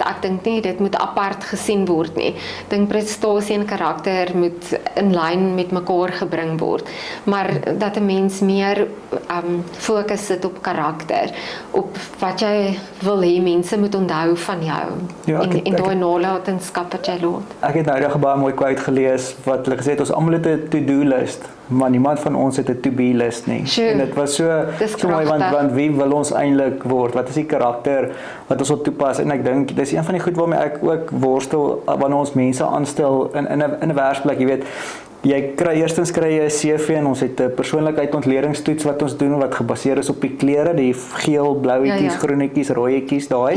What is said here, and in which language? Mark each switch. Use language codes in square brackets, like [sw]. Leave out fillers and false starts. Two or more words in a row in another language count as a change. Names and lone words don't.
[af] Ek dink nie dit moet apart gesien word nie. Ek dink prestasie en karakter moet in lyn met mekaar gebring word. Maar dat 'n mens meer fokus sit op karakter, op wat jy wil hê mense moet onthou van jou, Ja, en daai nalatenskap wat jy laat. Ek het nou 'n baie mooi quote gelees wat hulle gesê het, ons almal het 'n [en] to-do list, [af] maar niemand van ons het 'n [en] to-be list [af] nie. Sure. En dit was so mooi, want wie wil ons eintlik word? Wat is die karakter wat ons wil toepas? En ek dink dis een van die goed waarmee ek ook worstel wanneer ons mense aanstel in 'n werksplek, jy weet. Jy eerstens kry jy 'n CV en ons het 'n persoonlikheidsontledingstoets wat ons doen wat gebaseer is op die kleure, die geel, blauwetjies, groenetjies, rooietjies daai.